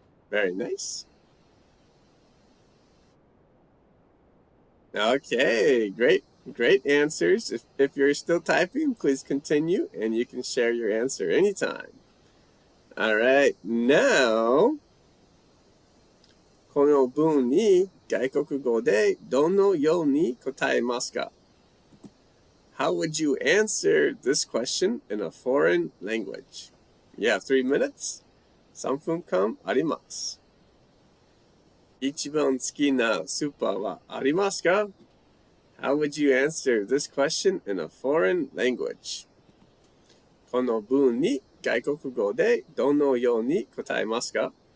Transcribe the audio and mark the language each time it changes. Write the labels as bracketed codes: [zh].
[en] Very nice. Okay, great answers. If you're still typing, please continue and you can share your answer anytime. All right, now, [ja] この文に外国語でどのように答えますか? [en] How would you answer this question in a foreign language? You have 3 minutes. [ja] 3分間あります。一番好きなスーパーはありますか? [en] How would you answer this question in a foreign language? [ja] この文に外国語でどのように答えますか?